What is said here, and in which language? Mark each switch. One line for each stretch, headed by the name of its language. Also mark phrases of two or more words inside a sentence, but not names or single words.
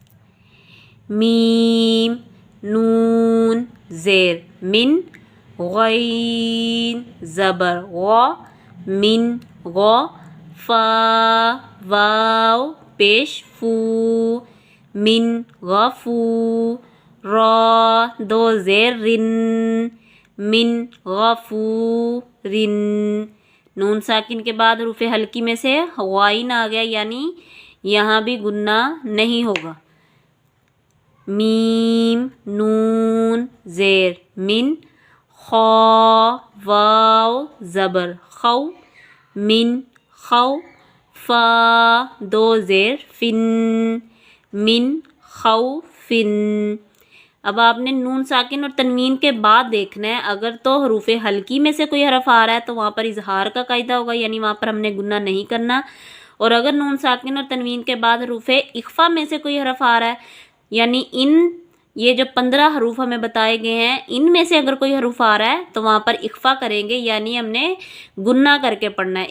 Urdu: میم نون زیر من، غین زبر غ، من غ، فا واو پیش فو، من غفو، را دو زیر رن، من غفورن، نون ساکن کے بعد حروف حلقی میں سے غائن آ گیا، یعنی یہاں بھی گنہ نہیں ہوگا۔ میم نون زیر من، خا واو زبر خو، من خو، فا دو زیر فن، من خوفن۔ اب آپ نے نون ساکن اور تنوین کے بعد دیکھنا ہے، اگر تو حروف حلقی میں سے کوئی حرف آ رہا ہے تو وہاں پر اظہار کا قاعدہ ہوگا، یعنی وہاں پر ہم نے گنہ نہیں کرنا، اور اگر نون ساکن اور تنوین کے بعد حروف اخفا میں سے کوئی حرف آ رہا ہے، یعنی یہ جو 15 حروف ہمیں بتائے گئے ہیں ان میں سے اگر کوئی حروف آ رہا ہے تو وہاں پر اخفا کریں گے، یعنی ہم نے گنہ کر کے پڑھنا ہے۔